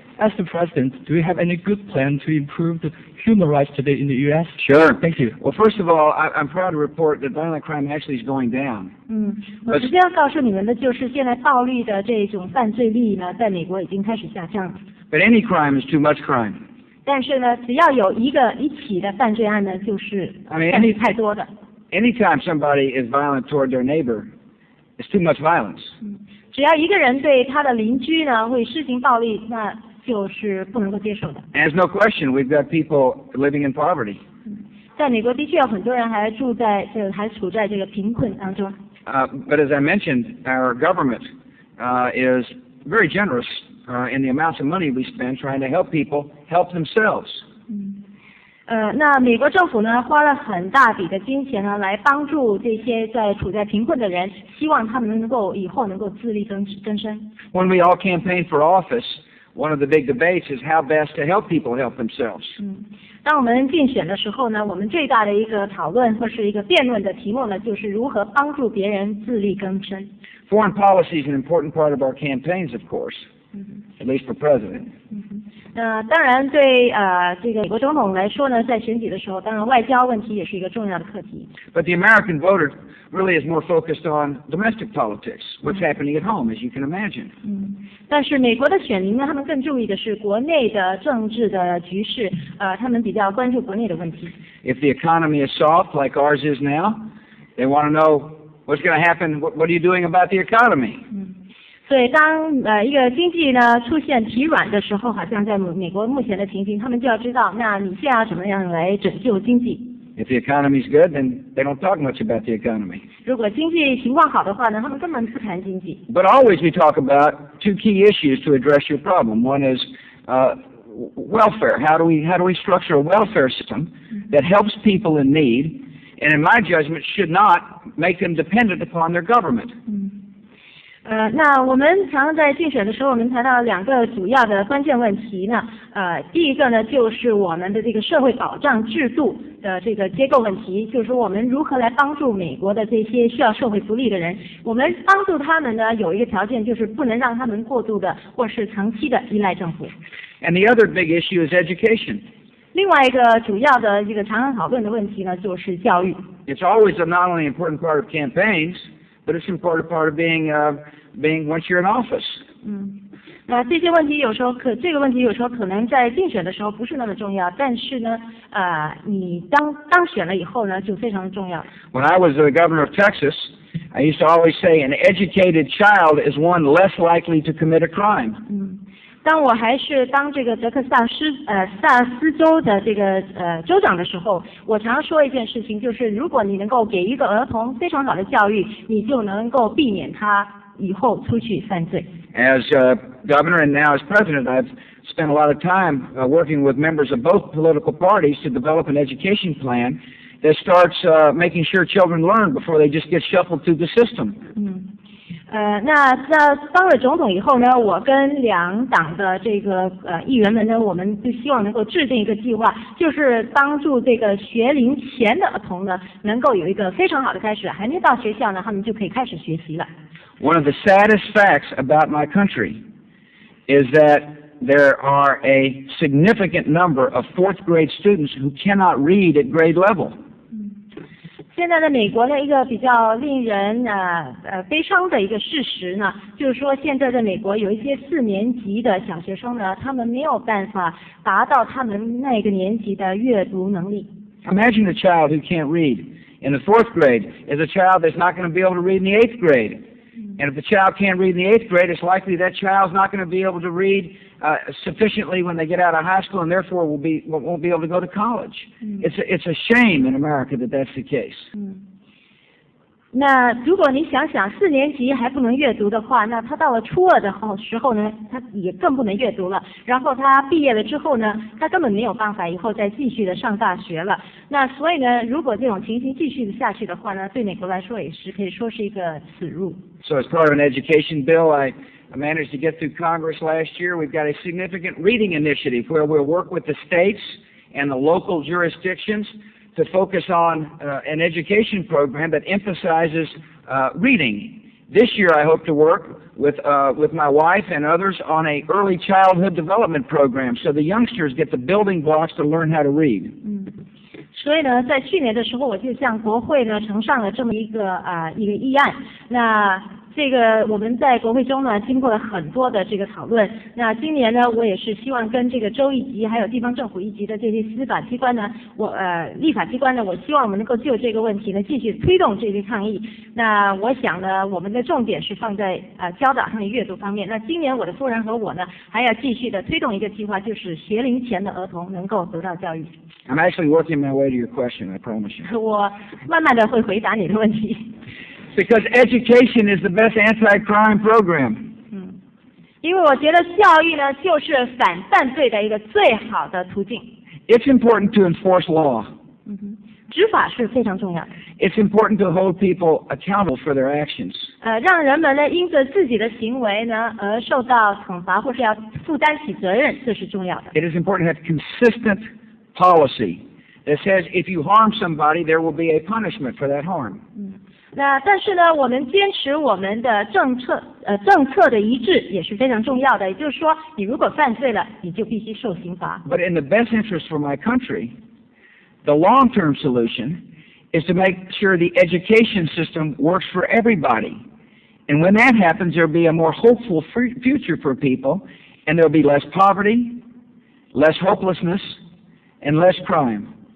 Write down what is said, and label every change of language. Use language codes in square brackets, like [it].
[en] As the president, do you have any good plan to improve the human rights today in the U.S.? Sure. Thank you. Well, first of all, I'm proud to report that violent crime actually is going down. [zh] 我直接要告诉你们的就是，现在暴力的这种犯罪率呢，在美国已经开始下降了。 [en] But any crime is too much crime. [zh] 但是呢，只要有一起的犯罪案呢，就是犯罪太多的。 [en] Anytime somebody is violent toward their neighbor, it's too much violence. [zh] 只要一个人对他的邻居呢会施行暴力，那就是不能够接受的。 [en] And there's no question we've got people living in poverty. [zh] 在美国的确有很多人还处在这个贫困当中。 [en] But as I mentioned, our government is very generous in the amounts of money we spend trying to help people help themselves. [zh] 那美国政府呢花了很大笔的金钱呢来帮助这些处在贫困的人，希望他们以后能够自力更生。 [en] When we all campaign for office, one of the big debates is how best to help people help themselves. [zh] 当我们竞选的时候呢，我们最大的一个讨论或是一个辩论的题目呢，就是如何帮助别人自力更生。 [en] Foreign policy is an important part of our campaigns, of course, at least for president. [zh] 当然对这个美国总统来说呢，在选举的时候，当然外交问题也是一个重要的课题。 [en] But the American voter really is more focused on domestic politics, what's happening at home, as you can imagine. [zh] 但是美国的选民呢，他们更注意的是国内的政治的局势，他们比较关注国内的问题。 [en] If the economy is soft like ours is now, they want to know what's going to happen. What are you doing about the economy? [zh] 所以当一个经济呢出现疲软的时候，好像在美国目前的情形，他们就要知道，那你现在要怎么样来拯救经济？ [en] If the economy is good, then they don't talk much about the economy. [zh] 如果经济情况好的话呢，他们根本不谈经济。 [en] But always we talk about two key issues to address your problem. One is welfare. How do we structure a welfare system that helps people in need, and in my judgment, should not make them dependent upon their government. [zh] 那我们常常在竞选的时候，我们谈到两个主要的关键问题呢。第一个呢，就是我们的这个社会保障制度的这个结构问题，就是说我们如何来帮助美国的这些需要社会福利的人。我们帮助他们呢，有一个条件，就是不能让他们过度的或是长期的依赖政府。 [en] And the other big issue is education. [zh] 另外一个主要的这个常常讨论的问题呢，就是教育。 [en] It's always not only an important part of campaigns, but it's an important part of being once you're in office. [zh] 这些问题有时候这个问题有时候可能在竞选的时候不是那么重要，但是呢，你当选了以后呢，就非常的重要。 [en] When I was the governor of Texas, I used to always say an educated child is one less likely to commit a crime. [zh] 当我还是当这个德克萨斯州的这个州长的时候，我常说一件事情，就是如果你能够给一个儿童非常好的教育，你就能够避免他以后出去犯罪。 [en] As governor and now as president, I've spent a lot of time working with members of both political parties to develop an education plan that starts making sure children learn before they just get shuffled through the system. [zh] 那当了总统以后呢，我跟两党的这个议员们呢，我们就希望能够制定一个计划，就是帮助这个学龄前的儿童呢，能够有一个非常好的开始，还没到学校呢，他们就可以开始学习了。 [en] One of the saddest facts about my country is that there are a significant number of fourth grade students who cannot read at grade level. [zh] 现在的美国呢，一个比较令人悲伤的一个事实呢，就是说现在在美国有一些4年级的小学生呢，他们没有办法达到他们那个年级的阅读能力。 [en] Imagine a child who can't read in the fourth grade is a child that's not going to be able to read in the eighth grade. And if the child can't read in the eighth grade, it's likely that child's not going to be able to read sufficiently when they get out of high school, and therefore won't be able to go to college. It's a shame in America that that's the case. [zh] 那如果你想想4年级还不能阅读的话，那他到了初2的时候呢，他也更不能阅读了。然后他毕业了之后呢，他根本没有办法以后再继续的上大学了。那所以呢，如果这种情形继续的下去的话呢，对美国来说也是可以说是一个耻辱。 [en] So as part of an education bill, I managed to get through Congress last year. We've got a significant reading initiative where we'll work with the states and the local jurisdictions to focus on an education program that emphasizes reading. This year I hope to work with my wife and others on an early childhood development program so the youngsters get the building blocks to learn how to read. [zh] 所以呢，在去年的时候，我就向国会呢呈上了这么一个议案。那这个我们在国会中呢，经过了很多的这个讨论。那今年呢，我也是希望跟这个州一级还有地方政府一级的这些司法机关呢，立法机关呢，我希望我们能够就这个问题呢，继续推动这些抗议。那我想呢，我们的重点是放在教导和阅读方面。那今年我的夫人和我呢，还要继续的推动一个计划，就是学龄前的儿童能够得到教育。 [en] I'm actually working my way to your question, I promise you. [zh] 我慢慢的会回答你的问题。 [en] Because education is the best anti-crime program. [zh] 因为我觉得教育呢，就是反犯罪的一个最好的途径。 [en] It's important to enforce law. [zh] 执法是非常重要的。 [en] It's important to hold people accountable for their actions. [zh] 让人们呢因着自己的行为呢而受到惩罚，或是要负担起责任，这是重要的。 [en] It is important to have consistent policy that says if you harm somebody, there will be a punishment for that harm. [zh] 但是呢，我们坚持我们的政策的一致也是非常重要的。也就是说，你如果犯罪了，你就必须受刑罚。 [en] But in the best interest for my country, the long-term solution is to make sure the education system works for everybody. And when that happens, there'll be a more hopeful future for people, and there'll be less poverty, less hopelessness, and less crime.